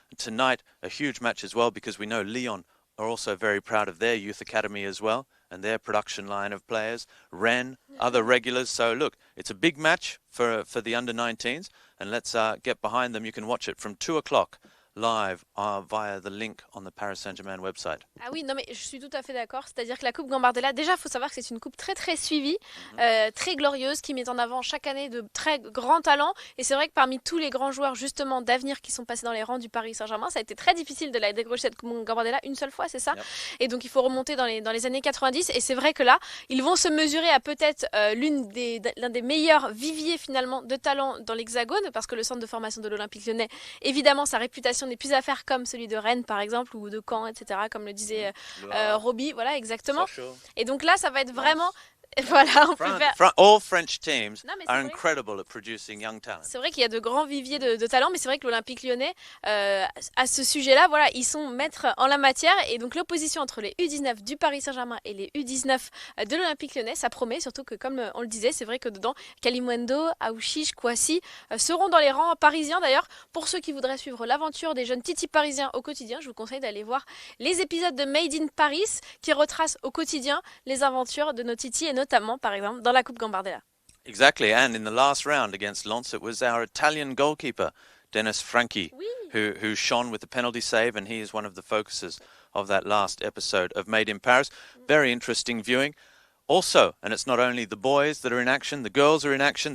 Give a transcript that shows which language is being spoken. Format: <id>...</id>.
<en>Tonight, a huge match as well, because we know Lyon are also very proud of their youth academy as well and their production line of players. Rennes, other regulars. So look, it's a big match for the under-19s, and let's get behind them. You can watch it from 2 o'clock live via the link on the Paris Saint-Germain website.</en> <fr>Ah oui, non mais je suis tout à fait d'accord. C'est-à-dire que la Coupe Gambardella, déjà, il faut savoir que c'est une coupe très très suivie, très glorieuse, qui met en avant chaque année de très grands talents. Et c'est vrai que parmi tous les grands joueurs justement d'avenir qui sont passés dans les rangs du Paris Saint-Germain, ça a été très difficile de la décrocher cette Coupe Gambardella une seule fois, c'est ça. Yep. Et donc il faut remonter dans les années 90. Et c'est vrai que là, ils vont se mesurer à peut-être l'un des meilleurs viviers finalement de talents dans l'Hexagone, parce que le centre de formation de l'Olympique Lyonnais, évidemment, sa réputation n'est plus à faire comme celui de Rennes par exemple, ou de Caen, etc., comme le disait Roby, voilà, exactement. Et donc là, ça va être vraiment... Voilà, on peut faire...</fr> <en>All French teams are incredible at producing young talent.</en> <fr>C'est vrai qu'il y a de grands viviers de talents, mais c'est vrai que l'Olympique Lyonnais, à ce sujet-là, voilà, ils sont maîtres en la matière. Et donc l'opposition entre les U19 du Paris Saint-Germain et les U19 de l'Olympique Lyonnais, ça promet, surtout que comme on le disait, c'est vrai que dedans, Kalimwendo, Aouchiche, Kwasi seront dans les rangs parisiens. D'ailleurs, pour ceux qui voudraient suivre l'aventure des jeunes titis parisiens au quotidien, je vous conseille d'aller voir les épisodes de Made in Paris qui retracent au quotidien les aventures de nos titis, et notamment, par exemple, dans la Coupe Gambardella.</fr> <en>Exactly, and in the last round against Lens, it was our Italian goalkeeper, Dennis Franchi, who shone with the penalty save, and he is one of the focuses of that last episode of Made in Paris. Very interesting viewing. Also, and it's not only the boys that are in action, the girls are in action.</en>